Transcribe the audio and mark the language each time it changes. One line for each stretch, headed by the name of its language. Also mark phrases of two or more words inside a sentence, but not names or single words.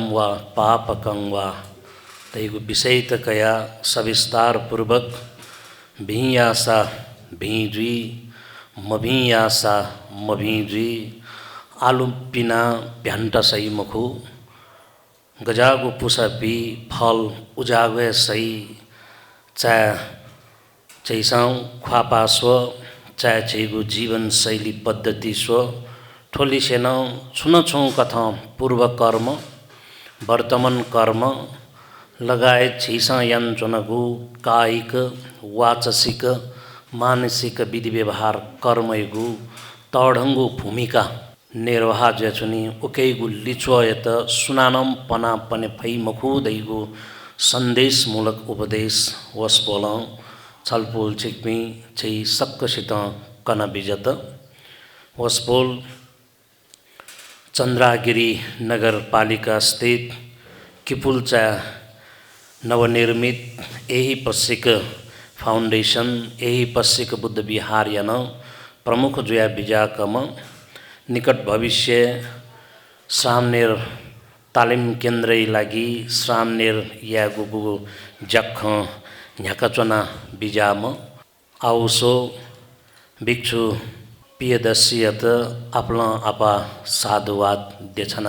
Newari: वा पापकं वा तैगु विषय तकया सविस्तार पूर्वक भियासा भिजी मभियासा मभिजी आलुपिना भ्यान्ट सही मुखु गजागु पुसपी फल उजागे सही चैसाउ ख्वापा स्व छैगु जीवन शैली पद्धति स्व ठोलिसेन छुनछौँ कथा पूर्व कर्म वर्तमान कर्म लगायत छिसा यन्त्रनगु कायिक वाचसिक मानसिक विधि व्यवहार कर्मयगु तडङ्गु भूमिका निर्वाह जचुनी उकैगु लिचोयत सुनानम पना पने फै मखुदैगु सन्देशमूलक उपदेश वस्पोल छलपोल छिक्मी छै सक्कसित कन बिजत वस्पोल चन्द्रागिरी नगरपालिका स्थित किपुल्चा नवनिर्मित यही पश्चिक फाउन्डेसन यही पश्चिक बुद्ध विहार यन प्रमुख जुया बिजाकम निकट भविष्य श्रामनेर तालिम केन्द्रै लागि श्रामनेर यागुगु जख झ्याकचना बिजाम आउसो भिक्षु पियदसियत आपला आपा साधुवाद देछना